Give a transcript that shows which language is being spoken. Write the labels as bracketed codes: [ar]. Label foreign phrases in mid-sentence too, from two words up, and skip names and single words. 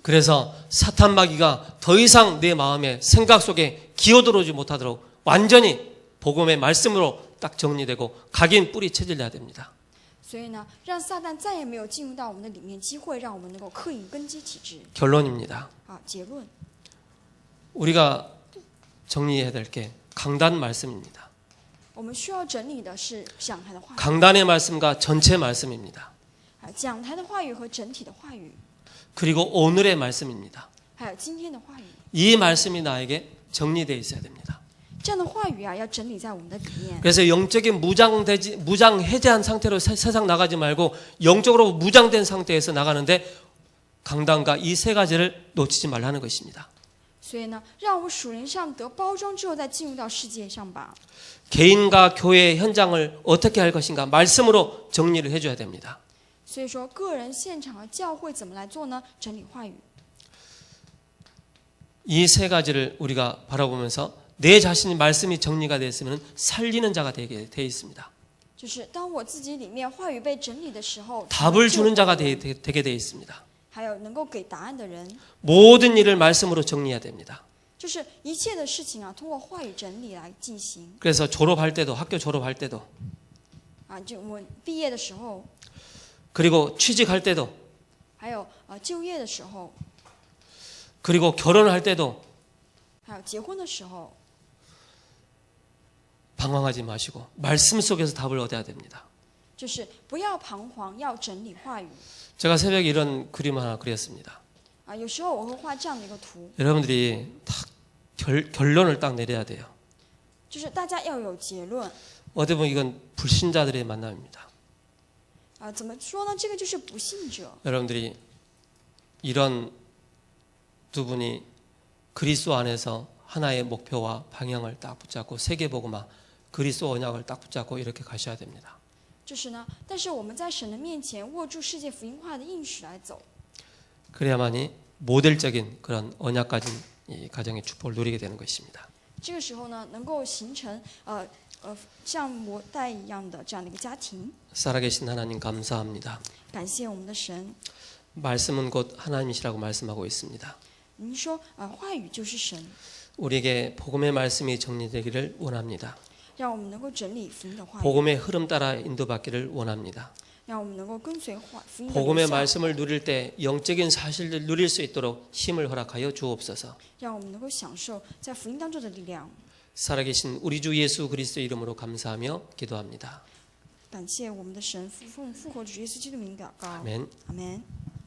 [ko] 그래서 사탄 마귀가 더 이상 내 마음의 생각 속에 기어들어오지 못하도록 완전히 복음의 말씀으로 딱 정리되고 각인 뿌리 체질해야 됩니다. [zh] 所以呢，让撒旦再也没有进入到我们的里面机会，让我们能够刻印根基体制。 [ko] 결론입니다. [zh] 好，结论， [ko] 우리가 정리해야 될 게 강단 말씀입니다. [zh] 我们需要整理的是讲台的话语， [ko] 강단의 말씀과 전체 말씀입니다. [zh] 讲台的话语和整体的话语， [ko] 그리고 오늘의 말씀입니다. [zh] 还有今天的话语。 [ko] 이 말씀이 나에게 정리되어 있어야 됩니다. [zh] 这样的话语啊，要整理在我们的里面。 [ko] 그래서 영적인 무장 해제한 상태로 세상 나가지 말고 영적으로 무장된 상태에서 나가는데 강단과 이 세 가지를 놓치지 말라는 것입니다. [zh] 所以呢，让我们属灵上得包装之后，再进入到世界上吧。 [ko] 개인과 교회 현장을 어떻게 할 것인가 말씀으로 정리를 해줘야 됩니다. [zh] 所以说，个人、现场和教会怎么来做呢？整理话语。 [ko] 이 세 가지를 우리가 바라보면서 내 자신이 말씀이 정리가 됐으면 살리는 자가 되게 돼 있습니다. [zh] 就是当我自己里面话语被整理的时候， [ko] 답을 주는 자가 되게 돼 있습니다. [zh] 还有能够给答案的人， [ko] 모든 일을 말씀으로 정리해야 됩니다. [zh] 就是一切的事情啊，通过话语整理来进行 [ko] 그래서 졸업할 때도 학교 졸업할 때도 [zh] 啊。就我们毕业的时候， [ko] 그리고 취직할 때도 [zh] 还有就业的时候， [ko] 그리고 결혼할 때도 [zh] 还有结婚的时候， [ko] 방황하지 마시고 말씀 속에서 답을 얻어야 됩니다. [zh] 就是不要彷徨，要整理话语 [ko] 제가 새벽에 이런 그림을 하나 그렸습니다. 啊。 [zh] 有时候我会画这样的一个图， [ko] 여러분들이 딱 결론을 딱 내려야 돼요. [zh] 就是大家要有结论 [ko] 어떻게 보면 이건 불신자들의 만남입니다. [zh] 啊。怎么说呢？这个就是不信者。 [ko] 여러분들이 이런 두 분이 그리스도 안에서 하나의 목표와 방향을 딱 붙잡고 세계복음화 그리스도 언약을 딱 붙잡고 이렇게 가셔야 됩니다. [zh] 就是呢，但是我们在神的面前握住世界福音化的应许来走， [ko] 그래야만이 모델적인 그런 언약 가진 이 가정의 축복을 누리게 되는 것입니다. [zh] 这个时候呢，能够形成像魔带一样的这样的一个家庭。 [ko] 살아계신 하나님 감사합니다. [zh] 感谢我们的神， [ko] 말씀은 곧 하나님이시라고 말씀하고 있습니다. [zh] 您说话语就是神， [ko] 우리에게 복음의 말씀이 정리되기를 원합니다. [zh] 让我们能够整理福音的话语， [ko] 복음의 흐름 따라 인도받기를 원합니다. [zh] 让我们能够跟随福音的 [ko] 복음의 [zh] 流向， [ko] 말씀을 누릴 때 영적인 사실을 누릴 수 있도록 힘을 허락하여 주옵소서. [zh] 让我们能够享受在福音当中的力量。 [ko] 살아계신 우리 주 예수 그리스도 이름으로 감사하며 기도합니다. [zh] 感谢我们的神，奉复活主耶稣基督名祷告， [ko] 아멘. [zh] 阿门。